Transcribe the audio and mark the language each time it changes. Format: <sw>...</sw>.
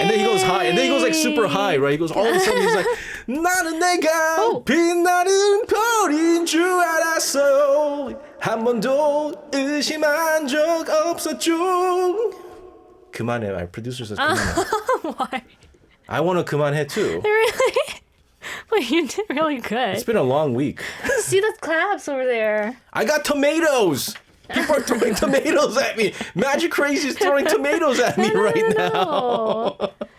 <en>And then he goes high. And then he goes like super high, right? He goes all of a sudden he's like</en> <ko>나는 내가 빛나는 별인 줄 알았어요. 한 번도 의심한 적 없었죠. 그만해.</ko> <en>Our producer says</en> <ko>그만해.</ko> <en>Why? I want to</en> <ko>그만해</ko> <en>too. Really? Well, you did really good. It's been a long week. See the claps over there. I got tomatoes. People are throwing tomatoes at me. Magic Crazy is throwing tomatoes at me right now.</en>